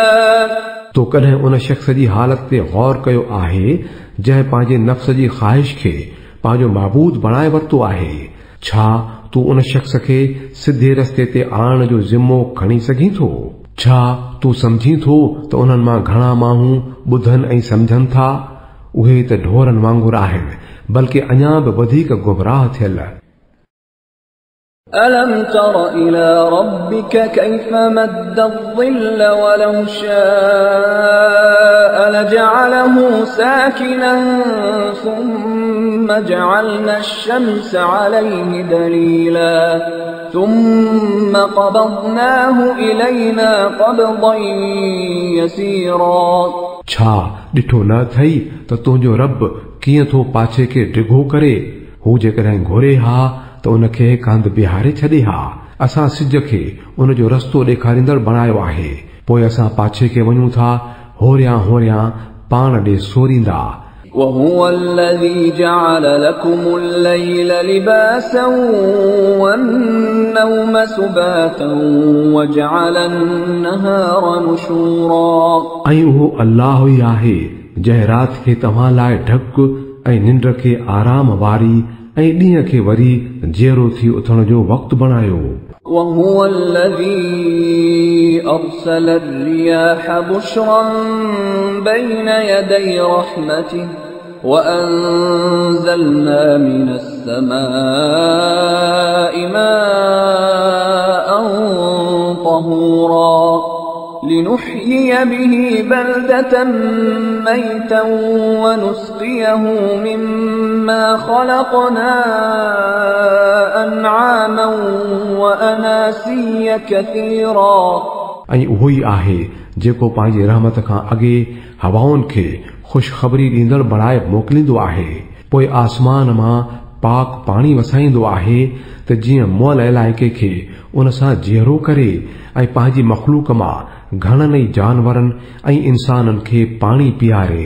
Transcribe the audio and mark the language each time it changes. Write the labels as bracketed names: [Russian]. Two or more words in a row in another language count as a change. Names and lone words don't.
[Sindhi] तो कॾहिं उन शख़्स जी हालत ते गौर कयो आहे जंहिं पंहिंजे नफ़्स जी ख़्वाहिश खे पंहिंजो महबूद बणाए वरितो आहे। छा तूं उन शख़्स खे सिधे रस्ते ते आणण जो ज़िम्मो खणी सघीं थो? छा तूं सम्झी थो त उन्हनि मां घणा माण्हू ॿुधनि ऐं सम्झनि था? उहे त ढोरनि वांगुरु आहिनि बल्कि अञा बि वधीक गुमराह थियल। [Arabic] ألم تر إلى ربك كيف مد الظل ولو شاء لجعله ساكنا ثم جعلنا الشمس عليه دليلا ثم قبضناه إلينا قبضا يسيرا [Sindhi] छा ॾिठो न थई त तुंहिंजो रब कीअं थो पाछे खे डिघो करे? हू जेकॾहिं घुरे हा त उनखे कांध बिहारे छॾे हा। असां सिज खे उनजो रस्तो ॾेखारींदड़ बणायो आहे, पोइ असां पाछे खे वञूं था होरियां होरियां पाण ॾे सोरींदा। [Arabic] وهو الذي جعل لكم الليل لباسا والنوم سباتا وجعل النهار نشورا [Sindhi] ऐं उहो अल्लाह ई आहे जंहिं राति खे तव्हां लाइ ढक ऐं निंड खे आराम वारी ऐं ॾींहं खे वरी जीअरो थी उथण जो वक़्तु बणायो। [Arabic] وهو الذي أرسل الرياح بشرا بين يدي رحمته وأنزلنا من السماء ماء طهورا لنحيي به بلدة ميتا ونسقيه مما خلقنا أنعاما وأناسيا كثيرا [Sindhi] ऐं उहो ई आहे जेको पंहिंजे रहमत खां अॻे हवाउनि खे ख़ुशख़बरी ॾींदड़ बणाए मोकिलींदो आहे, पोइ आसमान मां पाक पाणी वसाईंदो आहे त जीअं मुअल इलाइक़े खे उन सां जीअरो करे ऐं पंहिंजी मख़लूक मां घणनि ई जानवरनि ऐं इंसाननि खे पाणी पीआरे।